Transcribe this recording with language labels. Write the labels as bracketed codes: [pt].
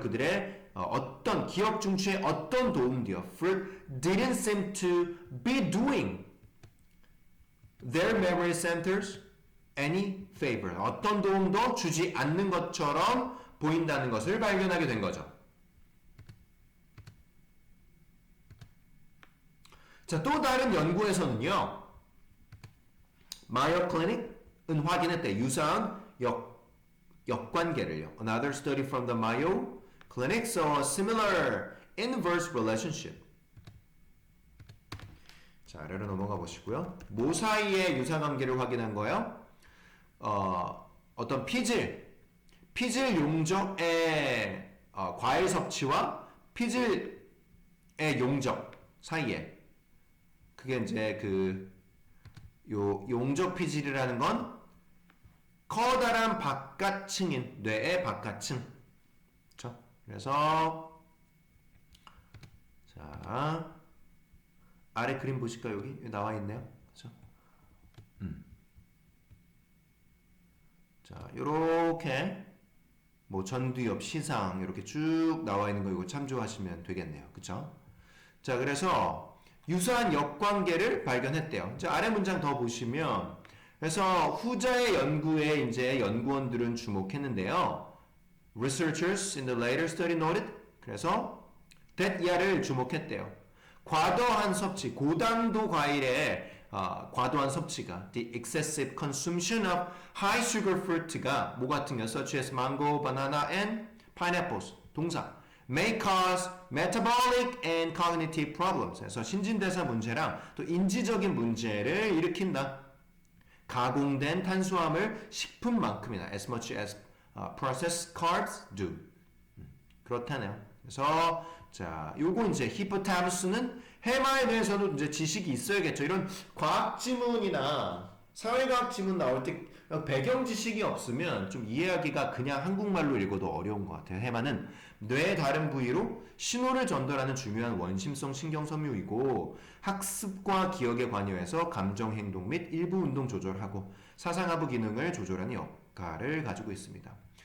[ko] 그들의 어떤 기억 중추의 어떤 도움도요. [en] Fruit didn't seem to be doing their memory centers any favor. [ko] 어떤 도움도 주지 않는 것처럼 보인다는 것을 발견하게 된 거죠. 자, 또 다른 연구에서는요. 마이어 클리닉은 확인했대. 유사한 역관계를요. [en] Another study from the Mayo Clinic saw a similar inverse relationship. [ko] 자, 아래로 넘어가 보시고요. 뭐 사이의 유사관계를 확인한 거예요? 어떤 피질 용적의 과일 섭취와 피질의 용적 사이에 그게 이제 요 용적 피질이라는 건 커다란 바깥층인 뇌의 바깥층. 그렇죠? 그래서 자 아래 그림 보실까요? 여기 나와 있네요. 그렇죠? 자, 요렇게 뭐 전두엽 시상 이렇게 쭉 나와 있는 거 이거 참조하시면 되겠네요. 그렇죠? 자, 그래서 유사한 역관계를 발견했대요. 자, 아래 문장 더 보시면 그래서 후자의 연구에 이제 연구원들은 주목했는데요. [en] Researchers in the later study noted [ko] 그래서 DEIR을 주목했대요. 과도한 섭취, 고당도 과일의 과도한 섭취가 [en] the excessive consumption of high sugar fruit가 [ko] 뭐 같은 거 [en] such as mango, banana and pineapples 동사 may cause metabolic and cognitive problems. [ko] 그래서 신진대사 문제랑 또 인지적인 문제를 일으킨다. 가공된 탄수화물 식품만큼이나 [en] as much as processed carbs do. [ko] 그렇다네요. 그래서 자, 요거 이제 히포타무스는 해마에 대해서도 이제 지식이 있어야겠죠. 이런 과학 지문이나 사회과학 지문 나올 때 배경 지식이 없으면 좀 이해하기가 그냥 한국말로 읽어도 어려운 것 같아요. 해마는 뇌의 다른 부위로 신호를 전달하는 중요한 원심성 신경섬유이고 학습과 기억에 관여해서 감정 행동 및 일부 운동 조절하고 사상하부 기능을 조절하는 역할을 가지고 있습니다.